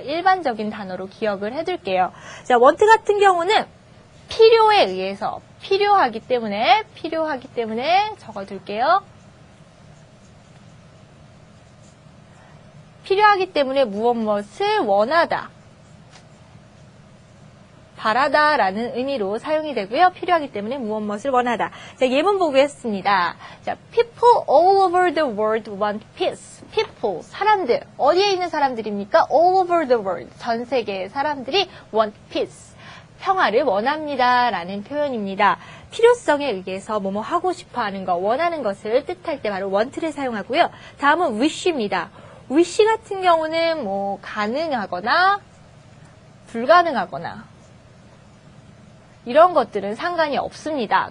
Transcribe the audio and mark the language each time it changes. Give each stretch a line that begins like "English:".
Korean: 일반적인 단어로 기억을 해둘게요. 자, want 같은 경우는 필요에 의해서 필요하기 때문에 적어둘게요. 필요하기 때문에 무엇을 원하다. 바라다라는 의미로 사용이 되고요. 필요하기 때문에 무엇을 원하다. 자, 예문 보겠습니다.
English: 자, people all over the world want peace.
Korean: people, 사람들. 어디에 있는 사람들입니까?
English: all over the world.
Korean: 전 세계의 사람들이
English: want peace.
Korean: 평화를 원합니다. 라는 표현입니다. 필요성에 의해서 뭐뭐 하고 싶어 하는 거, 원하는 것을 뜻할 때 바로 want를 사용하고요. 다음은 wish입니다. wish 같은 경우는 뭐 가능하거나 불가능하거나 이런 것들은 상관이 없습니다.